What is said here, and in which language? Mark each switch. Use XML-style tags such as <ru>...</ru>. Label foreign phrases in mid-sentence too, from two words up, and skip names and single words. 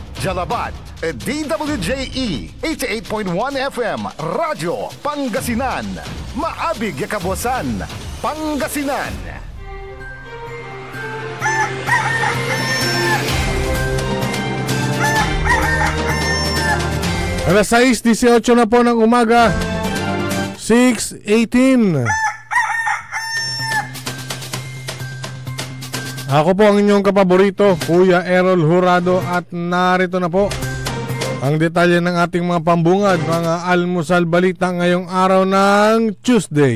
<pag>Jalabat at DWJE 88.1 FM Radyo Pangasinan. Maabig yakabwasan Pangasinan.</pag> <tl>Alas 6:18 na po ng umaga, 6:18. Ako po ang inyong kapaborito, Kuya Errol Horado, at narito na po ang detalye ng ating mga pambungad, mga almusal balita ngayong araw ng Tuesday.</tl>